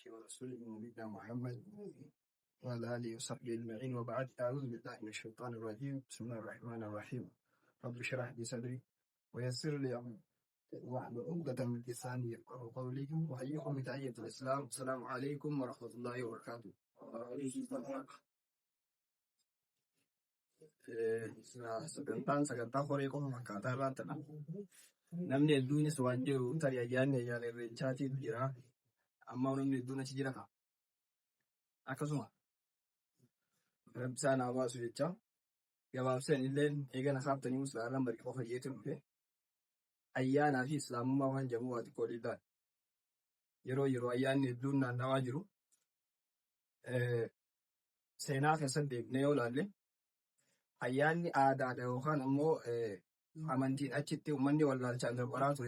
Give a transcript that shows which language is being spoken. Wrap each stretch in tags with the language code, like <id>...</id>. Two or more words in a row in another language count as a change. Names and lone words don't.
<ar>ورسوله نبينا محمد وعلى آله وصحبه أجمعين، وبعد. أعوذ بالله من الشيطان الرجيم. بسم الله الرحمن الرحيم. رب اشرح لي صدري ويسر لي أمري واحلل عقدة من لساني يفقهوا قولي، وأحييكم بتحية الإسلام. السلام عليكم ورحمة الله وبركاته.</ar> <om>sagantaa horii qofa fakkaataa irraa tana namni hedduunis waan jiru tarii ayyaanni ayyaana irreechaatiin jira, amma namni hedduun achi jira ta'a. Akkasuma rabbi isaan haa baasu jecha gabaabseen illee eegana saaftanii musliimaan bari qofa jeetu dhufe ayyaanaa fi islaamummaa waan jedhamu waa xiqqoo dhiibbaan yeroo ayyaanni hedduun naannawaa jiru seenaa keessatti deebinee yoo ilaalle ayyaanni aadaadha yookaan ammoo amantiin achitti uummanni wallaalchaan qoraa ture.</om>